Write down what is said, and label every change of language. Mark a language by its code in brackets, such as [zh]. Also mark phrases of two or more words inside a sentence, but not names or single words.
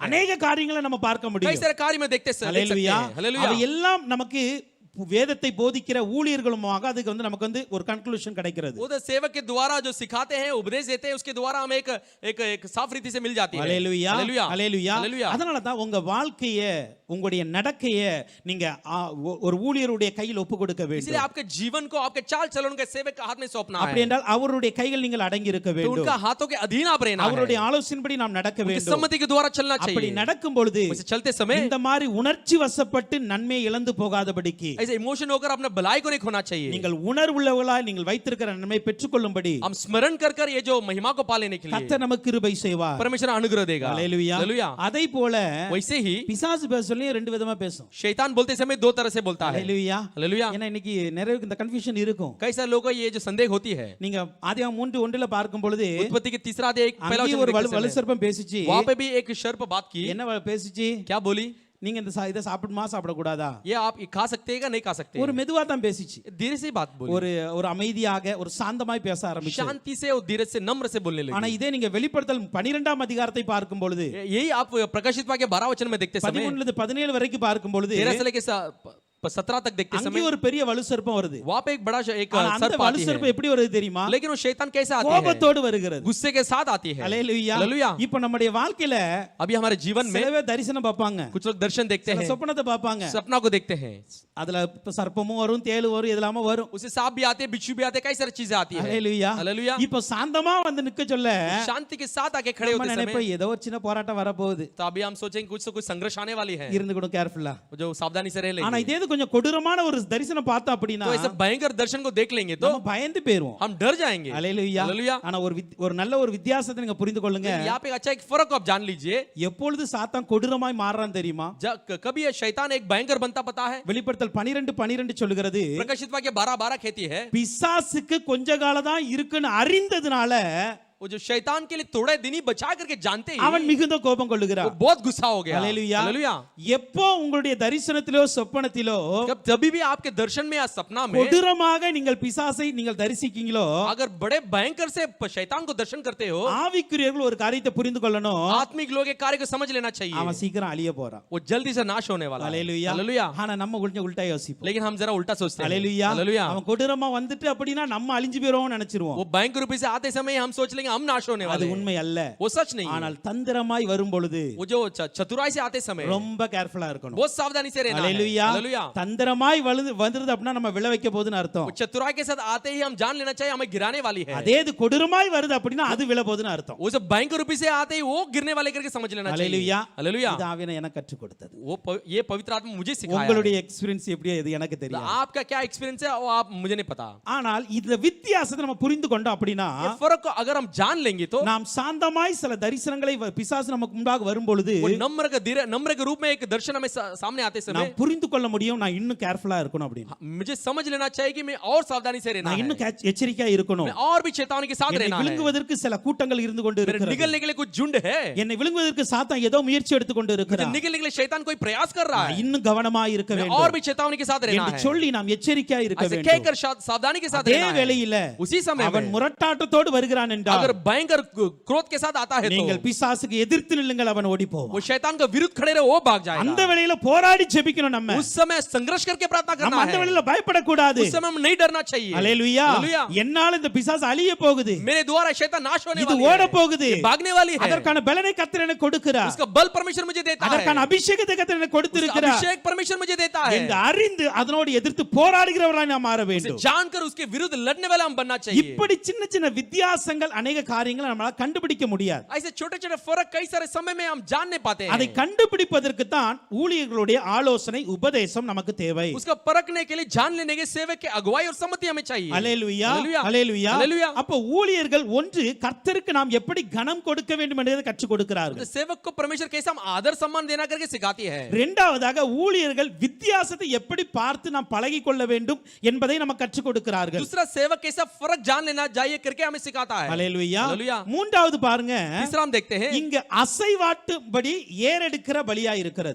[ta] अनेक காரியங்களை நம்ம பார்க்க [hi] कई [ta] முடியும். [hi] सारे कार्य में देखते हैं। [ta] அல்லேலூயா. [hi] हालेलुया। [ta] அவை எல்லாம் நமக்கு வேதத்தை போதிக்கிற ஊழியர்களுமாக அதுக்கு நமக்கு ஒரு கன்க்ளூஷன் கிடைக்கிறது. [hi] वो तो सेवक के द्वारा जो सिखाते हैं उपदेश देते हैं उसके द्वारा हमें एक साफ रीति से मिल जाती है। [ta] அல்லேலூயா. [hi] हालेलुया। [ta] அல்லேலூயா. [hi] हालेलुया। [ta] அதனால தான் உங்க வாழ்க்கையை உங்களுடைய நடக்கைய நீங்க ஒரு ஊழியருடைய கையில் ஒப்பு கொடுக்க வேண்டும். [hi] इसलिए आपके जीवन को आपके चाल चलन के सेवक के हाथ में सौंपना [ta] அப்படி [hi] है. [ta] என்றால் அவருடைய கையில் நீங்கள் அடங்கி இருக்க [hi] तो [ta] வேண்டும். [hi] उनका हाथों के अधीन आप रहना है. [ta] அவருடைய ஆலோசனைப்படி நாம் நடக்க [hi] उनकी [ta] வேண்டும். [hi] सम्मति के द्वारा चलना [ta] அப்படி [hi] चाहिए. [ta] நடக்கும் பொழுது [hi] वैसे चलते समय [ta] இந்த மாதிரி உணர்ச்சி வசப்பட்டு நன்மையை இழந்து போகாதபடிக்கு [hi] ऐसे इमोशन होकर अपने भलाई को नहीं खोना चाहिए. [ta] நீங்கள் உணர்வுள்ளவர்களாய் நீங்கள் வைத்திருக்கிற நன்மை பெற்றுக்கொள்ளும்படி [hi] हम स्मरण कर ये जो महिमा को पा लेने के लिए [ta] கர்த்தர் நமக்கு கிருபை செய்வார். [hi] परमेश्वर अनुग्रह देगा. [ta] ஹalleluya. [hi] हालेलुया. [ta] அதை போல [hi] वैसे ही [ta] பிசாசு பேசலையும் ரெண்டு விதமா பேசும். [hi] शैतान बोलते समय दो तरह से बोलता है. [ta] ஹalleluya. [hi] हालेलुया. [ta] ஏன்னா இன்னைக்கு நிறைய இந்த கன்ஃபியூஷன் இருக்கும். [hi] कई सारे लोगों को ये जो संदेह होती है. [ta] நீங்க ஆதியாகமம் 3:1 பார்க்கும் பொழுது [hi] उत्पत्ति के तीसरा अध्याय पहला [ta] அங்கே ஒரு [hi] वचन [ta] வலு சர்ப்பம் பேசிச்சு. [hi] वहां पे भी एक सर्प बात की. [ta] என்ன பேசிச்சு? [hi] क्या बोली? [ta] நீங்க இந்த இதை சாப்பிடுமா சாப்பிடக்கூடாதா? [hi] ये आप खा सकते हैं या नहीं खा सकते? [ta] ஒரு மெதுவா தான் பேசிச்சு. [hi] धीरे से बात बोली. [ta] ஒரு அமைதியாக ஒரு சாந்தமாய் பேச ஆரம்பிச்சு. [hi] शांति से और धीरज से नम्र से बोलने [ta] ஆனா [hi] लगी. [ta] இதே நீங்க வெளிப்படுத்தல் 12ஆம் அதிகாரத்தை பார்க்கும் பொழுது [hi] यही आप प्रकाशित वाक्य 12 वचन में देखते समय [ta] 13 17 वரைக்கும் பார்க்கும் பொழுது [hi] 13 से लेके 17 तक देखते [ta] அங்கே [hi] समय [ta] ஒரு பெரிய வலு சர்ப்பம் வருது. [hi] वहां पे एक बड़ा एक [ta] ஆனா அந்த [hi] सर्प [ta] வலு [hi] आती [ta] சர்ப்பம் [hi] है. [ta] எப்படி வருது தெரியுமா? [hi] लेकिन वो शैतान कैसे आती है? [ta] கோபத்தோடு வருகிறது. [hi] गुस्से के साथ आती है. [ta] ஹalleluya. [hi] हालेलुया. [ta] இப்போ நம்முடைய வாழ்க்கையில [hi] अभी हमारे जीवन में [ta] சிலவே தரிசனம் பார்ப்பாங்க. [hi] कुछ लोग दर्शन देखते [ta] சில [hi] हैं, [ta] சொப்பனத்தை பார்ப்பாங்க. [hi] सपना को देखते हैं. [ta] அதுல இப்ப சர்ப்பமும் வரும், தேளு வரும், இதெல்லாம் வரும். [hi] उसे सांप भी आते हैं, बिच्छू भी आते हैं, कई सारी चीजें आती है. [ta] ஹalleluya. [hi] हालेलुया. [ta] இப்போ சாந்தமா வந்து நிக்க சொல்ல [hi] शांति के साथ आके खड़े [ta] நம்ம [hi] होते [ta] நினைப்போம் [hi] समय [ta] ஏதோ ஒரு சின்ன போராட்டம் வர போகுது. [hi] तो अभी हम सोचेंगे कुछ तो कुछ संघर्ष आने वाली है, [ta] இருந்து கூட கேர்ஃபுல்லா. [hi] जो सावधानी से रह [ta] ஆனா [hi] लेंगे. [ta] இதே கொஞ்சம் கொடூரமான ஒரு தரிசனம் பார்த்தா அப்படினா [hi] तो ऐसे भयंकर दर्शन को देख लेंगे तो [ta] நம்ம பயந்து போயிடுவோம். [hi] हम डर जाएंगे. [ta] ஹalleluya. [hi] हालेलुया. [ta] ஆனா ஒரு நல்ல ஒரு வித்தியாசத்தை நீங்க புரிந்து கொள்ளுங்க. [hi] यहाँ पे अच्छा एक फर्क को आप जान लीजिए. [ta] எப்பொழுது சாத்தான் கொடூரமாய் மாறுறான் தெரியுமா? [hi] कभी ये शैतान एक भयंकर बनता पता है? [ta] வெளிப்படுத்தல் 12:12 சொல்லுகிறது [hi] प्रकाशित वाक्य 12:12 कहती है, [ta] பிசாசுக்கு கொஞ்ச காலம் தான் இருக்குன்னு அறிந்ததுனால [hi] वो जो शैतान के लिए थोड़े दिन ही बचा करके जानते ही [ta] அவன் மிகுந்த கோபம் [hi] वो [ta] கொள்ளுகிறான். [hi] बहुत गुस्सा हो गया. [ta] ஹalleluya. [hi] हालेलुया. [ta] எப்போ உங்களுடைய தரிசனத்திலோ சொப்பனத்திலோ [hi] जब तभी भी आपके दर्शन में या सपना में [ta] கொடூரமாக நீங்கள் பிசாசை நீங்கள் தரிசிக்கீங்களோ [hi] अगर बड़े भयंकर से शैतान को दर्शन करते हो, [ta] ஆவிக்குரியர்கள் ஒரு காரியத்தை புரிந்து கொள்ளணும். [hi] आत्मिक लोग एक कार्य को समझ लेना चाहिए, [ta] அவன் சீக்கிரம் அழிய போறான். [hi] वो जल्दी से नाश होने वाला है. [ta] ஹalleluya. [hi] हालेलुया. [ta] ஆனா நம்ம கொஞ்சம் உல்டா யோசிப்போம். [hi] लेकिन हम जरा उल्टा सोचते हैं. [ta] ஹalleluya. [hi] हालेलुया. [ta] அவன் கொடூரமா வந்துட்டு அப்படினா நம்ம அழிஞ்சு போறோம்னு நினைச்சிருவோம். [hi] वो भयंकर रूप से आते समय हम सोच लेंगे हम नाश होने [ta] அது [hi] वाले हैं. [ta] உண்மை அல்ல. [hi] वो सच नहीं है. [ta] ஆனால் தந்திரமாய் வரும் பொழுது [hi] वो जो चतुराई से आते समय [ta] ரொம்ப கேர்ஃபுல்லா இருக்கணும். [hi] बहुत सावधानी से रहना है. [ta] ஹalleluya. [hi] हालेलुया. [ta] தந்திரமாய் வந்துருது அப்படினா நம்ம விழ வைக்க போகுதுன்னு அர்த்தம். [hi] वो चतुराई के साथ आते ही हम जान लेना चाहिए हमें गिराने वाली है. [ta] அதே இது கொடூரமாய் வருது அப்படினா அது விழ போகுதுன்னு அர்த்தம். [hi] वो सब भयंकर रूप से आते ही वो गिरने वाले करके समझ लेना चाहिए. [ta] ஹalleluya. [hi] हालेलुया. [ta] இது ஆவியான எனக்கு கற்றுக் கொடுத்தது. [hi] ये पवित्र आत्मा मुझे सिखाया. [ta] உங்களுடைய எக்ஸ்பீரியன்ஸ் எப்படியோ இது எனக்கு தெரியும். [hi] आपका क्या एक्सपीरियंस है वो आप मुझे नहीं पता. [ta] ஆனால் இந்த வித்தியாசத்தை நம்ம புரிந்து கொண்டோம் அப்படினா [hi] ये फर्क को अगर हम जान लेंगे तो [ta] நாம் சாந்தமாய் சில தரிசனங்களை பிசாசு நமக்கு முன்பாக வரும் பொழுது [hi] वो नम्र के रूप में एक दर्शन हमें सामने आते समय [ta] நாம் புரிந்து கொள்ள முடியும் நான் இன்னும் கேர்ஃபுல்லா இருக்கணும் அப்படின்னு. [hi] मुझे समझ लेना चाहिए कि मैं और सावधानी से रहना [ta] நான் [hi] है. [ta] இன்னும் எச்சரிக்கையா இருக்கணும். [hi] मैं और भी चेतावनी के साथ [ta] என்னை [hi] रहना है. [ta] விழுங்குவதற்கு சில கூட்டங்கள் இருந்து கொண்டு [hi] मेरे [ta] இருக்கிறது. [hi] निगलने के लिए कुछ झुंड है. [ta] என்னை விழுங்குவதற்கு சாத்தான் ஏதோ முயற்சி எடுத்துக் கொண்டு [hi] मुझे [ta] இருக்கிறான். [hi] निगलने के लिए शैतान कोई प्रयास कर रहा [ta] நான் [hi] है. [ta] இன்னும் கவனமா இருக்க [hi] मैं [ta] வேண்டும் [hi] और भी चेतावनी के साथ रहना [ta] என்று [hi] है. [ta] சொல்லி நாம் எச்சரிக்கையா இருக்க [hi] ऐसे [ta] வேண்டும். [hi] कहकर सावधानी के साथ [ta] அதே [hi] रहना है. [ta] வேளையில [hi] उसी समय [ta] அவன் [hi] में [ta] முரட்டாட்டத்தோடு வருகிறான் என்றால் [hi] अगर भयंकर क्रोध के साथ आता है [ta] நீங்கள் [hi] तो [ta] பிசாசுக்கு எதிர்த்து நில்லுங்கள் அவன் ஓடி [hi] वो [ta] போவான். [hi] शैतान का विरुद्ध खड़े रहे वो भाग [ta] அந்த [hi] जाएगा. [ta] வேளையில போராடி ஜெபிக்கணும் நம்ம. [hi] उस समय संघर्ष करके प्रार्थना [ta] நம்ம [hi] करना [ta] அந்த [hi] है. [ta] வேளையில பயப்படக்கூடாது. [hi] उस समय में नहीं डरना चाहिए. [ta] ஹalleluya. [hi] हालेलुया. [ta] என்னால இந்த பிசாசு அழிய போகுது. [hi] मेरे द्वारा शैतान नाश होने [ta] இது [hi] वाली [ta] ஓட [hi] है. [ta] போகுது. [hi] ये भागने वाली है. [ta] அதற்கான பலனை கர்த்தர் எனக்கு கொடுக்கிறார். [hi] उसका बल परमेश्वर मुझे देता है. [ta] அதற்கான அபிஷேகத்தை கர்த்தர் எனக்கு [hi] उसका [ta] கொடுத்திருக்கிறார். [hi] अभिषेक परमेश्वर मुझे देता है. [ta] என்று அறிந்து அதனோடு எதிர்த்து போராடுகிறவர்களாய் நாம் மாற [hi] उसे [ta] வேண்டும். [hi] जानकर उसके विरुद्ध लड़ने वाला हम बनना चाहिए. [ta] இப்படி சின்ன சின்ன வித்தியாசங்கள் अनेक காரியங்களை நம்மால கண்டுபிடிக்க முடியாது. [hi] ऐसे छोटे-छोटे फर्क कई सारे समय में हम जान नहीं पाते [ta] அதை [hi] हैं. [ta] கண்டுபிடிப்பதற்கு தான் ஊழியர்களுடைய ஆலோசனை உபதேசம் நமக்கு தேவை. [hi] उसका परखने के लिए जान लेने के सेवक के अगुवाई और सम्मति हमें चाहिए. [ta] ஹalleluya. [hi] हालेलुया. [ta] ஹalleluya. [hi] हालेलुया. [ta] அப்ப ஊழியர்கள் ஒன்று கர்த்தருக்கு நாம் எப்படி கனம் கொடுக்க வேண்டும் என்பதை கற்றுக் கொடுக்கிறார்கள். [hi] तो सेवक को परमेश्वर कैसा हम आदर सम्मान देना करके सिखाती है. [ta] இரண்டாவதாக ஊழியர்கள் வித்தியாசத்தை எப்படி பார்த்து நாம் பழகிக் கொள்ள வேண்டும் என்பதை நமக்கு கற்றுக் கொடுக்கிறார்கள். [hi] दूसरा सेवक कैसा फर्क जान लेना चाहिए करके हमें सिखाता है. [ta] ஹalleluya. [hi] हालेलुया. [ta] மூன்றாவது பாருங்க, [hi] तीसरा हम देखते हैं [ta] இங்க அசைவாட்டும்படி ஏறெடுக்கிற பலியா இருக்கிறது.